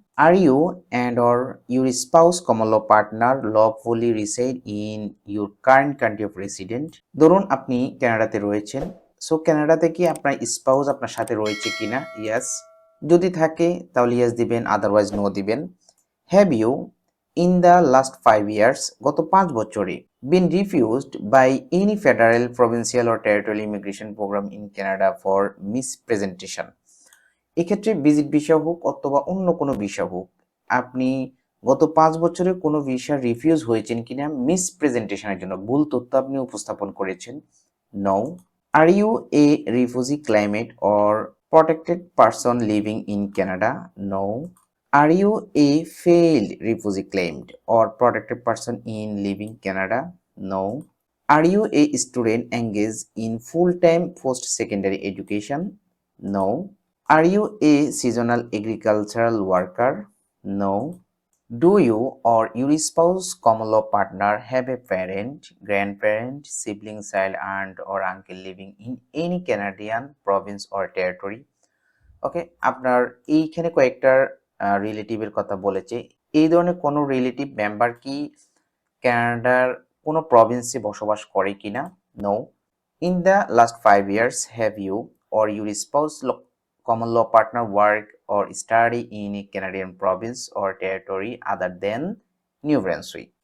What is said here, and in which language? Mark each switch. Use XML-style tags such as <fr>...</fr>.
<en>Are you and or your spouse common law partner lawfully reside in your current country of resident?</en> <bn>ধরুন আপনি কানাডাতে রয়েছেন, so কানাডাতে কি আপনার স্পাউস আপনার সাথে রয়েছে কিনা?</bn> <en>Yes.</en> <bn>যদি থাকে তাহলে ইয়েস দিবেন, আদারওয়াইজ নো দিবেন।</bn> <en>have you in the last 5 years,</en> <bn>গত 5 বছরে,</bn> <en>been refused by any federal, provincial or territorial immigration program in Canada for mispresentation.</en> <bn>এক্ষেত্রে ভিজিট ভিসা হোক অথবা অন্য কোনো ভিসা হোক, আপনি গত 5 বছরে কোনো ভিসা রিফিউজ হয়েছেন কিনা মিসপ্রেজেন্টেশনের জন্য, ভুল তথ্য আপনি উপস্থাপন করেছেন?</bn> <en>No. Are you a refugee climate or protected person living in Canada? No. Are you a failed refugee claimed or protected person in living Canada? No. Are you a student engaged in full-time post-secondary education? No. Are you a seasonal agricultural worker? No. Do you or your spouse, common law partner have a parent, grandparent, sibling, child, aunt or uncle living in any Canadian province or territory?</en> <bn>ওকে, আপনার এইখানে কয়েকটা রিলেটিভের কথা বলেছে। এই ধরনের কোনো relative member কি কানাডার কোনো প্রভিন্সে বসবাস করে কিনা?</bn> <en>No. In the last 5 years, have you or your spouse, common law partner work or study in a Canadian province or territory other than New Brunswick?</en>